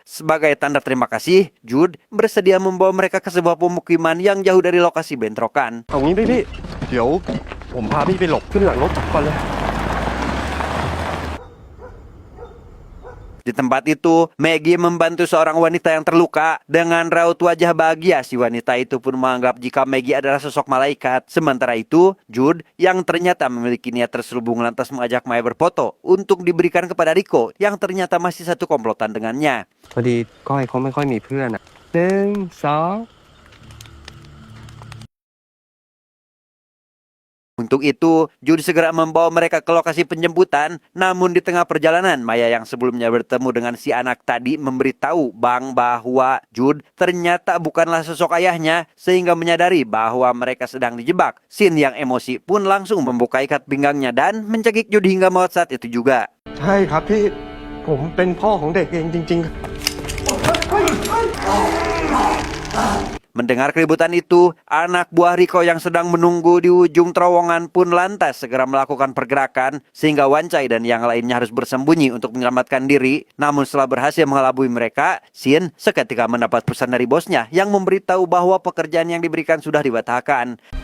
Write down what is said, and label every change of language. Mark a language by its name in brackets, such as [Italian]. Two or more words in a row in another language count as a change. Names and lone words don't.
[Indonesian] Sebagai tanda terima kasih, Jude bersedia membawa mereka ke sebuah pemukiman yang jauh dari lokasi bentrokan. [Thai] เอางี้พี่เดี๋ยวผมพาพี่ไปหลบขึ้นหลังรถก่อนเลย [Indonesian] Di tempat itu, Maggie membantu seorang wanita yang terluka. Dengan raut wajah bahagia, si wanita itu pun menganggap jika Maggie adalah sosok malaikat. Sementara itu, Jude yang ternyata memiliki niat terselubung lantas mengajak Maya berfoto untuk diberikan kepada Riko yang ternyata masih satu komplotan dengannya. [Thai] พอดีก้อยเขาไม่ค่อยมีเพื่อนอ่ะ1 2 [Indonesian] Untuk itu, Jude segera membawa mereka ke lokasi penjemputan. Namun di tengah perjalanan, Maya yang sebelumnya bertemu dengan si anak tadi memberitahu Bang bahwa Jude ternyata bukanlah sosok ayahnya, sehingga menyadari bahwa mereka sedang dijebak. Sin yang emosi pun langsung membuka ikat pinggangnya dan mencekik Jude hingga maut saat itu juga. [Thai] ใช่ครับพี่ผมเป็นพ่อของเด็กเองจริงๆ [Indonesian] Mendengar keributan itu, anak buah Riko yang sedang menunggu di ujung terowongan pun lantas segera melakukan pergerakan sehingga Wancai dan yang lainnya harus bersembunyi untuk menyelamatkan diri. Namun setelah berhasil mengelabui mereka, Sin seketika mendapat pesan dari bosnya yang memberitahu bahwa pekerjaan yang diberikan sudah dibatalkan.